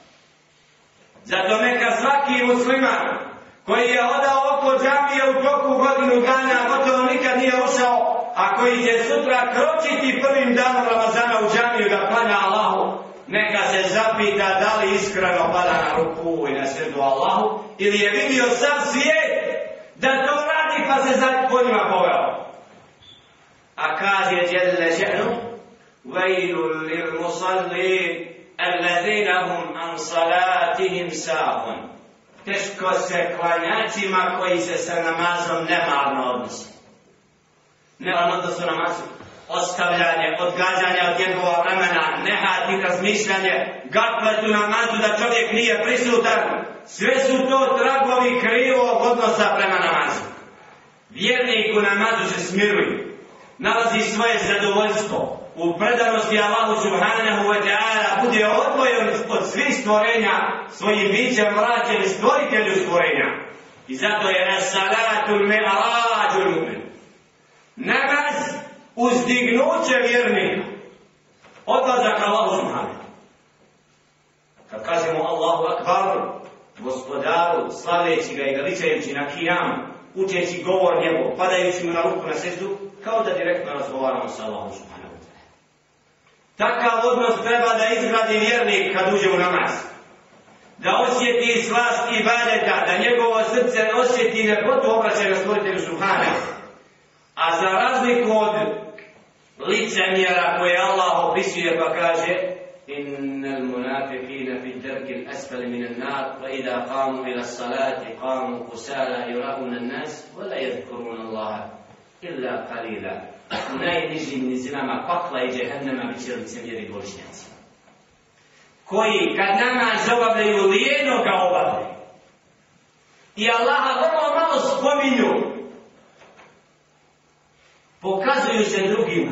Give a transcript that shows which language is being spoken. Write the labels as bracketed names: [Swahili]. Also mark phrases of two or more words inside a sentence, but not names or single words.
[Bosnian] Zato neka svaki musliman koji je odao oko džamije u toku godinu dana, gotovo nikad nije ušao, a koji će sutra kročiti prvim danom Ramazana u džamiju da klanja Allahu, neka se zapita da li iskreno pada na ruku i na sredu Allahu, ili je vidio sav svijet da to radi pa se za njima poveo. A kaže [Arabic] جل شأنه: "ويل للمصلين الذين هم عن صلاتهم ساهون." [Bosnian] Teško se klanjačima koji se sa namazom nemarno odnose. Nemarno odnosu namazu, ostavljanje, odgađanje od njegova vremena, nehat i razmišljanje, gaflet u namazu da čovjek nije prisutan, sve su to tragovi krivog odnosa prema namazu. Vjernik u namazu se smiruje, nalazi svoje zadovoljstvo u predanosti Allahu [Arabic] سبحانه وتعالى, [Bosnian] bude odvojen od svih stvorenja, svojim bićem vraćen stvoritelju stvorenja. I zato je [Arabic] الصلاة معراج المؤمن. [Bosnian] Namaz uzdignuće vjernika, odlazak Allahu subhanahu. Kad kažemo [Arabic] الله أكبر, [Bosnian] gospodaru, slaveći ga i veličajući na kijamu, učeći govor njegov, padajući mu na ruku na seždu, kao da direktno razgovaramo sa Allahom subhanahu. Takav odnos treba da izgradi vjernik kad uđe u namaz. Da osjeti slast ibadeta, da njegovo srce osjeti ljepotu obraćanja stvoritelju subhanahu. A za razliku od licemjera koje Allah opisuje pa kaže: [Arabic] "إن المنافقين في الدرك الأسفل من النار وإذا قاموا إلى الصلاة قاموا كسالى يراءون الناس ولا يذكرون الله إلا قليلا." [Bosnian] U najnižim nizinama pakla i džehennema bit će licemjeri golišnjaci, koji kad namaz obavljaju lijeno ga obavljaju i Allaha vrlo malo spominju, pokazuju se drugima.